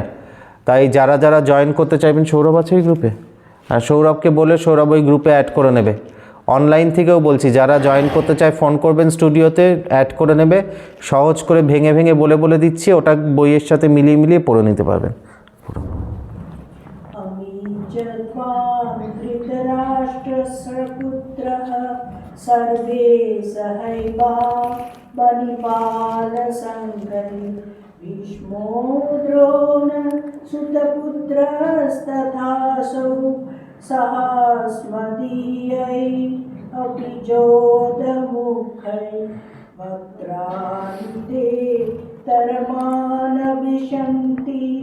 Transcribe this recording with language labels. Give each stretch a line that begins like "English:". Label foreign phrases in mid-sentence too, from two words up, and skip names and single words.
Bangla: তাই যারা যারা জয়েন করতে চাইবেন, সৌরভ আছে এই গ্রুপে, আর সৌরভকে বলে সৌরভ ওই গ্রুপে অ্যাড করে নেবে। অনলাইন থেকেও বলছি, যারা জয়েন করতে চায় ফোন করবেন, স্টুডিওতে অ্যাড করে নেবে। সহজ করে ভেঙে ভেঙে বলে বলে দিচ্ছি, ওটা বইয়ের সাথে মিলিয়ে মিলিয়ে পড়ে নিতে পারবেন।
Sanskrit: धृतराष्ट्रस्य पुत्रः सर्वे सहैवा वनिपालसङ्गे भीष्मो द्रोणः सुतपुत्रस्तथासौ सहस्मदीयैरपि योद्धमुखैः वक्त्राणि ते त्वरमाना विशन्ति